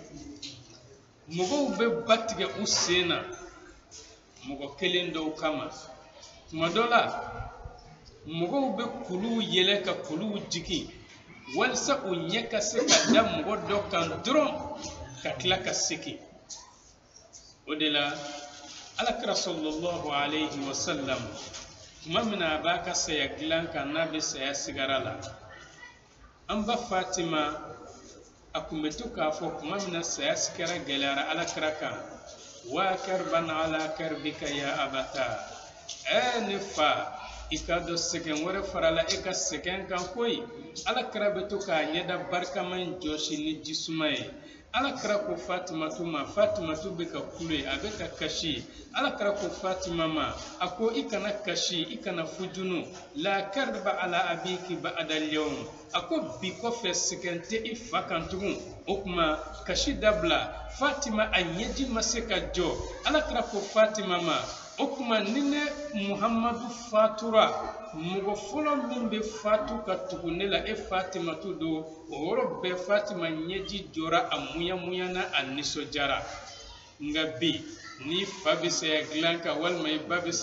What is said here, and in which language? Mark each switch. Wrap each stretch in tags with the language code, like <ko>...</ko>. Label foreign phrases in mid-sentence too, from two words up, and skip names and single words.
<bm>mɔgɔw bɛ ba tigɛ u sen na mɔgɔ kelen dɔw kama tuma dɔ la mɔgɔw bɛ kuluw yɛlɛ ka kuluw jigin walisa u ɲɛ ka se ka da mɔgɔ dɔ kan dɔrɔn ka tila ka segin o de la Alakira</bm> <ar>صلى الله عليه وسلم</ar> <bm>tuma min a b'a ka saya dilan kan n'a bɛ saya sigara la an ba Fatima a kun bɛ to k'a fɔ tuma min na saya sigara gɛlɛyara Alakira kan</bm> <ar>واكربا على كربك يا أبتاه</ar> <bm>ne fa i ka dɔn sɛgɛn wɛrɛ farala e ka sɛgɛn kan koyi Alakira bɛ to k'a ɲɛda barikaman jɔsi ni jisuma ye Alakira ko Fatimatu ma Fatimatu bɛ ka kule a bɛ ka kasi Alakira ko Fatima ma a ko i kana kasi i kana fujunu</bm> <ar>لا كرب على أبيك بعد اليوم</ar> <bm>a ko bi kɔfɛ sɛgɛn tɛ i fa kan tugun o kuma kasi dabila Fatima a ɲɛji ma se ka jɔ Alakira ko Fatima ma o kuma ni ne Muhamadu fatura mɔgɔ fɔlɔ min bɛ fatu ka tugu ne la e Fatima tu don o yɔrɔ bɛɛ Fatima ɲɛji jɔra a muɲamuɲana a nisɔndiyara nka bi ni fa bɛ saya dilan kan walima i ba bɛ</bm>